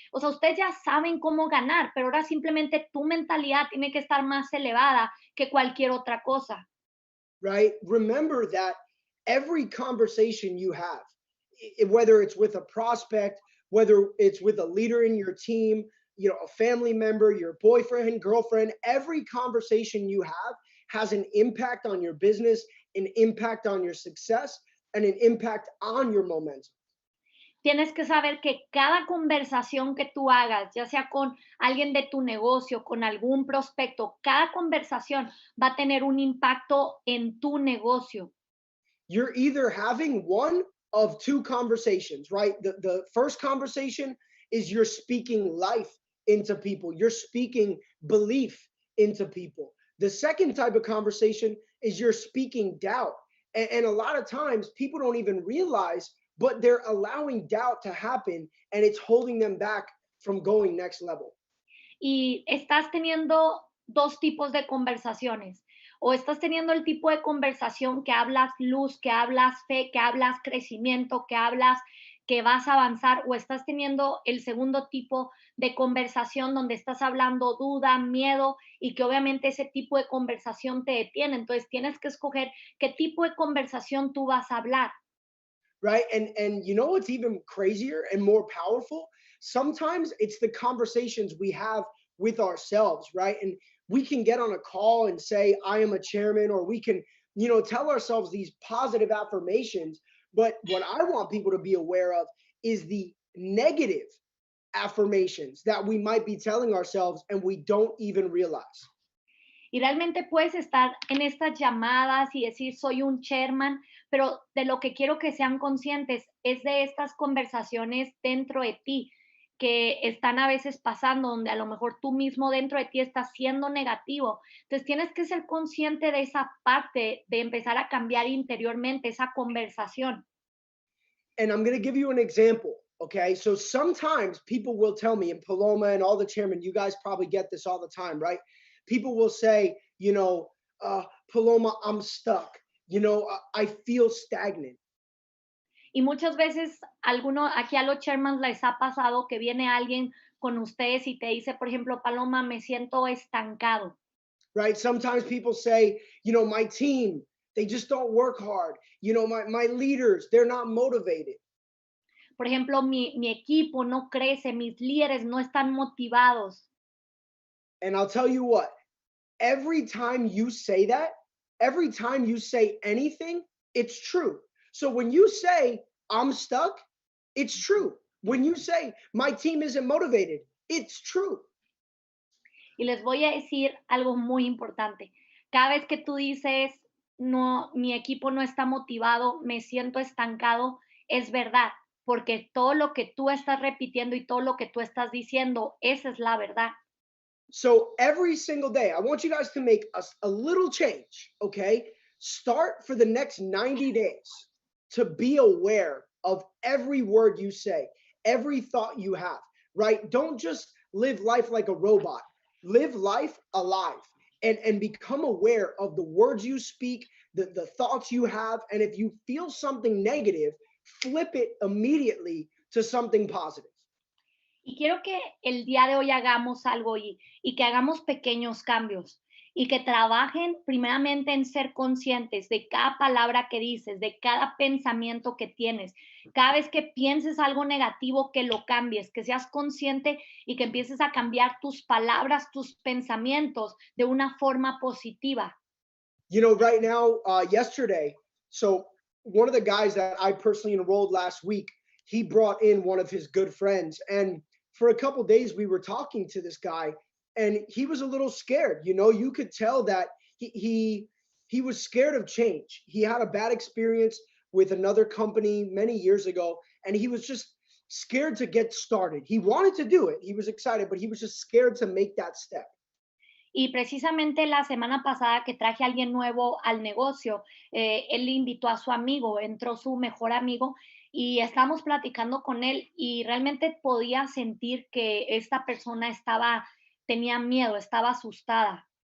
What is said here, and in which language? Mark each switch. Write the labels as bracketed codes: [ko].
[es] O sea, ustedes ya saben cómo ganar, pero ahora simplemente tu mentalidad tiene que estar más elevada que cualquier otra cosa. [en] Right? Remember that every conversation you have, whether it's with a prospect, whether it's with a leader in your team, a family member, your boyfriend, girlfriend, every conversation you have has an impact on your business, an impact on your success, and an impact on your momentum. [es] Tienes que saber que cada conversación que tú hagas, ya sea con alguien de tu negocio, con algún prospecto, cada conversación va a tener un impacto en tu negocio. [en] You're either having one of two conversations, right? The first conversation is you're speaking life into people, you're speaking belief into people. The second type of conversation is you're speaking doubt. And a lot of times people don't even realize, but they're allowing doubt to happen and it's holding them back from going next level. [es] Y estás teniendo dos tipos de conversaciones. O estás teniendo el tipo de conversación que hablas luz, que hablas fe, que hablas crecimiento, que hablas que vas a avanzar, o estás teniendo el segundo tipo de conversación donde estás hablando duda, miedo y que obviamente ese tipo de conversación te detiene. Entonces tienes que escoger qué tipo de conversación tú vas a hablar. [en] Right? And you know what's even crazier and more powerful? Sometimes it's the conversations we have with ourselves, right? And we can get on a call and say, I am a chairman, or we can, tell ourselves these positive affirmations. But what I want people to be aware of is the negative affirmations that we might be telling ourselves and we don't even realize. [es] Y realmente puedes estar en estas llamadas y decir, soy un chairman, pero de lo que quiero que sean conscientes es de estas conversaciones dentro de ti que están a veces pasando, donde a lo mejor tú mismo dentro de ti estás siendo negativo. Entonces tienes que ser consciente de esa parte, de empezar a cambiar interiormente esa conversación. [en] And I'm going to give you an example. Okay. So sometimes people will tell me, and Paloma and all the chairmen, you guys probably get this all the time, right? People will say, Paloma, I'm stuck. I feel stagnant. [es] Y muchas veces aquí a los chairmans les ha pasado que viene alguien con ustedes y te dice, por ejemplo, Paloma, me siento estancado. [en] Right. Sometimes people say, my team, they just don't work hard. My leaders, they're not motivated. [es] Por ejemplo, mi equipo no crece, mis líderes no están motivados. [en] And I'll tell you what, every time you say that, every time you say anything, it's true. So when you say, I'm stuck, it's true. When you say, my team isn't motivated, it's true. [es] Y les voy a decir algo muy importante. Cada vez que tú dices, no, mi equipo no está motivado, me siento estancado, es verdad, porque todo lo que tú estás repitiendo y todo lo que tú estás diciendo, esa es la verdad. [en] So every single day, I want you guys to make a little change, okay? Start for the next 90 days to be aware of every word you say, every thought you have, right? Don't just live life like a robot. Live life alive and become aware of the words you speak, the thoughts you have. And if you feel something negative, flip it immediately to something positive. [es] Y quiero que el día de hoy hagamos algo y que hagamos pequeños cambios y que trabajen primeramente en ser conscientes de cada palabra que dices, de cada pensamiento que tienes. Cada vez que pienses algo negativo, que lo cambies, que seas consciente y que empieces a cambiar tus palabras, tus pensamientos de una forma positiva. [en] Right now, yesterday, so one of the guys that I personally enrolled last week, he brought in one of his good friends. And for a couple days, we were talking to this guy and he was a little scared. You could tell that he was scared of change. He had a bad experience with another company many years ago, and he was just scared to get started. He wanted to do it. He was excited, but he was just scared to make that step. [es] Y precisamente la semana pasada que traje a alguien nuevo al negocio, él le invitó a su amigo, entró su mejor amigo y estábamos platicando con él y realmente podía sentir que esta persona tenía miedo, estaba asustada.